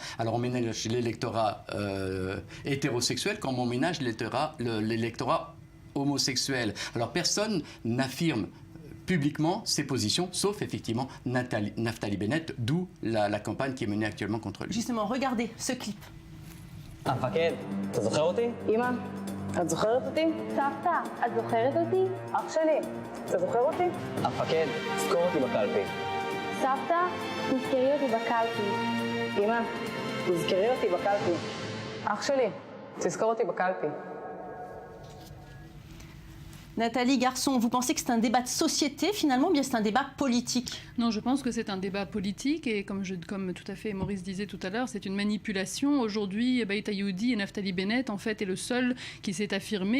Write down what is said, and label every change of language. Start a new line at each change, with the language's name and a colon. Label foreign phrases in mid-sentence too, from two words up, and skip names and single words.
French: Alors on ménage l'électorat hétérosexuel comme on ménage l'électorat homosexuel. Alors personne n'affirme publiquement ses positions, sauf effectivement Naftali Bennett, d'où la campagne qui est menée actuellement contre lui. Justement, regardez ce clip.
Hebrew: המפקד, אתה זוכר אותי? אמא, את זוכרת אותי? סבתא, את זוכרת אותי? אח שלי, אתה זוכר אותי? המפקד, תזכור אותי בקלפי. סבתא, תזכרי אותי בקלפי. אמא, תזכרי אותי בקלפי. אח שלי, תזכור אותי בקלפי.
French: Nathalie Garçon, vous pensez que c'est un débat de société finalement, ou bien c'est un débat politique ? Non, je pense que c'est un débat politique et comme tout à fait Maurice disait tout à l'heure, c'est une manipulation. Aujourd'hui, Bayit Ayoudi et Naftali Bennett en fait est le seul qui s'est affirmé.